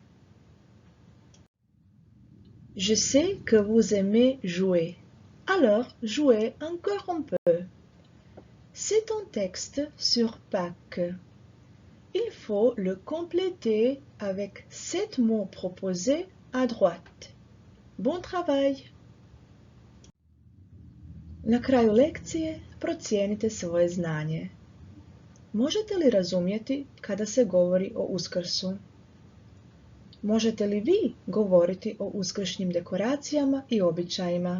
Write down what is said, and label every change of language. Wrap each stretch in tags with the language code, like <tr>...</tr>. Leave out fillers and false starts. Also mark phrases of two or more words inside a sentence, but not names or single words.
<fr>Je sais que vous aimez jouer. Alors, jouez encore un peu. C'est un texte sur Pâques. Il faut le compléter avec 7 mots proposés à droite. Bon travail!</fr> <hr>Na kraju lekcije procijenite svoje znanje. Možete li razumjeti kada se govori o Uskrsu? Možete li vi govoriti o uskršnjim dekoracijama i običajima?</hr>